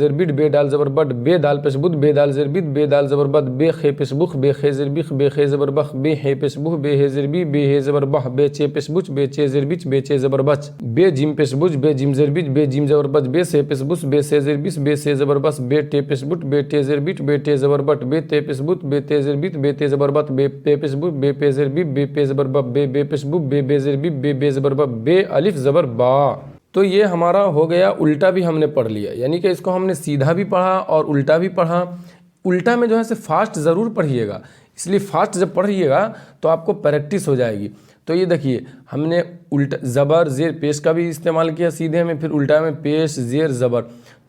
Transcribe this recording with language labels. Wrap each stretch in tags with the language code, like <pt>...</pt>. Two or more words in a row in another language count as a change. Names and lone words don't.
<hi>ज़ेरबिड, बे डाल ज़बरबड, बे दाल पेशबुद, बे दाल ज़ेरबिद, बे दाल ज़बरबद, बे खे पेशबुख, बे खे ज़ेरबिख, बे खे ज़बरबख, बे हे पेशबुह, बे हे ज़ेरबी, बे हे ज़बरबह, बे चे पेशबुच, बे चे ज़ेरबिच, बे चे ज़बरबच, बे जिम पेशबुज, बे जिम ज़ेरबिच, बे जिम ज़बरबच, बे से पेशबुस, बे से ज़ेरबिस, बे से ज़बरबस, बे टे पेशबुट, बे टे ज़ेरबिट, बे टे ज़बरबट, बे ते पेशबुत, बे ते ज़ेरबित, बे ते ज़बरबत, बे पे पेशबुत, बे पे ज़ेरबी, बे पे ज़बरबब, बे बे पेशबुब, बे बे ज़ेरबी, बे बे ज़बरबब, बे अलिफ ज़बर बा। तो ये हमारा हो गया, उल्टा भी हमने पढ़ लिया, यानी कि इसको हमने सीधा भी पढ़ा और उल्टा भी पढ़ा। उल्टा में जो है से फास्ट ज़रूर पढ़िएगा, इसलिए फास्ट जब पढ़िएगा तो आपको प्रैक्टिस हो जाएगी। तो ये देखिए, हमने उल्टा ज़बर ज़ेर पेश का भी इस्तेमाल किया सीधे में, फिर उल्टा में पेश ज़ेर ज़बर।</hi>